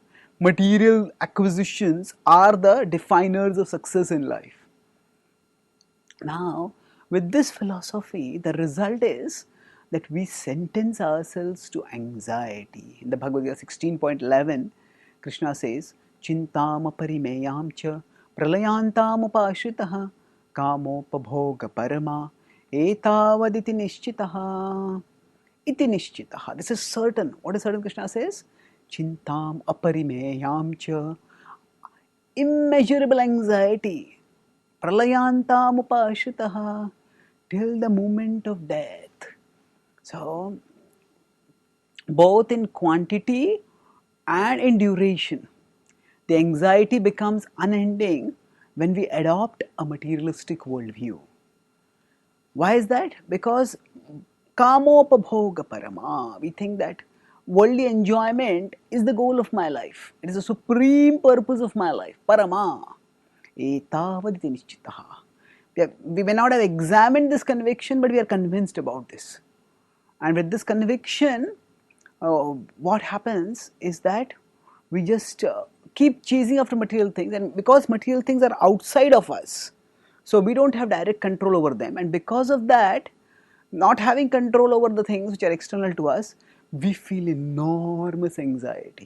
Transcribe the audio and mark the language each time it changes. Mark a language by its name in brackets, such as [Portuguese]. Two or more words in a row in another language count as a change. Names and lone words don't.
[English] Material acquisitions are the definers of success in life. Now, with this philosophy, the result is that we sentence ourselves to anxiety. In the Bhagavad Gita 16.11, Krishna says, [Sanskrit] Chintam parimeyam cha pralayantam upashitaha kamopabhoga parama etavaditi nishchitaha. Iti nishchitaha. [English] This is certain. What is certain? Krishna says, [Sanskrit] Chintam aparimeyam cha. [English] Immeasurable anxiety. [Sanskrit] Pralayantam upashitaha. [English] Till the moment of death. So, both in quantity and in duration, the anxiety becomes unending when we adopt a materialistic worldview. Why is that? Because [Sanskrit] kamopabhoga parama, [English] we think that worldly enjoyment is the goal of my life. It is the supreme purpose of my life. Parama. [Sanskrit] Etavaditi nishchitaha. [English] We may not have examined this conviction, but we are convinced about this. And with this conviction, what happens is that we just keep chasing after material things, and because material things are outside of us, so we don't have direct control over them, and because of that, not having control over the things which are external to us, we feel enormous anxiety.